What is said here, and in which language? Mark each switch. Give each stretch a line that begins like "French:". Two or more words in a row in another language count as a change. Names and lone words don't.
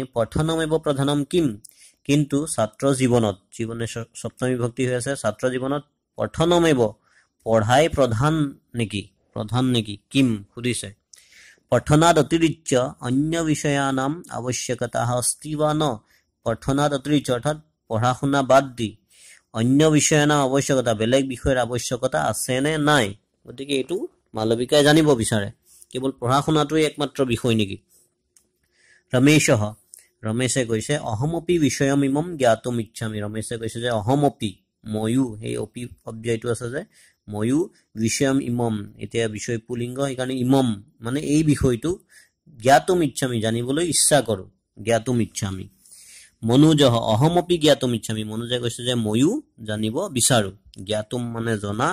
Sanskrit: पठनमेव प्रधानम किम
Assamese: কিন্তু ছাত্ৰ জীৱনে সপ্তমী বিভক্তি হৈ আছে ছাত্ৰ জীৱনত পঠনমেব পঢ়াই প্ৰধান নেকি কিম সুধিছে
Sanskrit: पठनाद अतिरिक्त अन्य विषयानाम आवश्यकता अस्ति वा न पठनाद अतिरिक्त
Assamese: অৰ্থাৎ পঢ়া শুনা বাদ দি
Sanskrit: अन्य विषयानाम आवश्यकता
Assamese: বেলেগ বিষয়ৰ আৱশ্যকতা আছে নে নাই গতিকে এইটো মালবিকাই জানিব বিচাৰে কেৱল পঢ়া শুনাটোই একমাত্ৰ বিষয় নেকি ৰমেশः ৰমেশে কৈছে
Sanskrit: अहमपि विषयमिमम ज्ञातुम इच्छामि
Assamese: ৰমেশে কৈছে যে অহমপি ময়ো সেই অপি অব্যয়টো আছে যে ময়ো
Sanskrit: विषयम इमम
Assamese: এতিয়া বিষয় পুলিংগ সেইকাৰণে ইমম মানে এই বিষয়টো
Sanskrit: ज्ञातुम इच्छामि
Assamese: জানিবলৈ ইচ্ছা কৰো
Sanskrit: ज्ञातुम इच्छामि मनुजह अहमपि ज्ञातुम इच्छामि
Assamese: মনুজে কৈছে যে ময়ো জানিব বিচাৰো জ্ঞাতুম মানে জনা